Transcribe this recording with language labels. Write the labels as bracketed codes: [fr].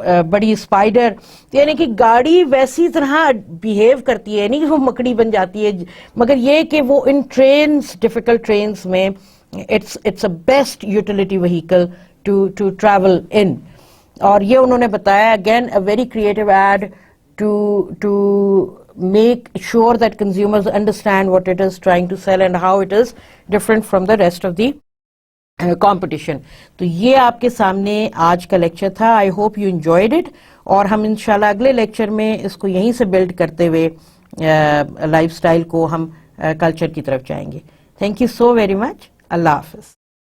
[ur] بڑی اسپائڈر, یعنی کہ گاڑی ویسی طرح بیہیو کرتی ہے, نہیں کہ وہ مکڑی بن جاتی ہے, مگر یہ کہ وہ ان ٹرینز, ڈیفیکلٹ ٹرینز میں [en] It's a best utility vehicle to travel in. [ur] اور یہ انہوں نے بتایا [en] Again a very creative ad to make sure that consumers understand what it is trying to sell and how it is different from the rest of the competition. [ur] تو یہ آپ کے سامنے آج کا لیکچر تھا. [en] I hope you enjoyed it, [ur] اور ہم انشاءاللہ اگلے لیکچر میں اس کو یہیں سے بلڈ کرتے ہوئے لائف سٹائل کو ہم کلچر کی طرف جائیں گے. [en] Thank you so very much. [ur] اللہ حافظ.